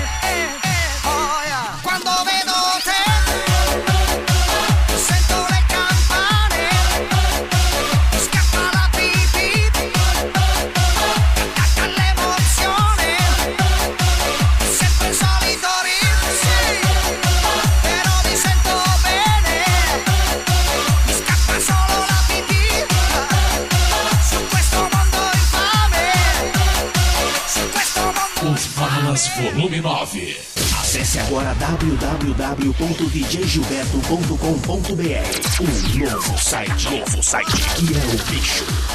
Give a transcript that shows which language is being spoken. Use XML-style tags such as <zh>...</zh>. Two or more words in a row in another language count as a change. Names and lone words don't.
<it>Quando vedo te sento le campane, scappa la pipì, attacca l'emozione, sempre il solito ritmo, però mi sento bene, mi scappa solo la pipì, su questo mondo infame, su questo mondo.</it> <pt>Os Malas Volume 9. Acesse agora www.djgilberto.com.br. Um novo site. Que é o bicho.</pt>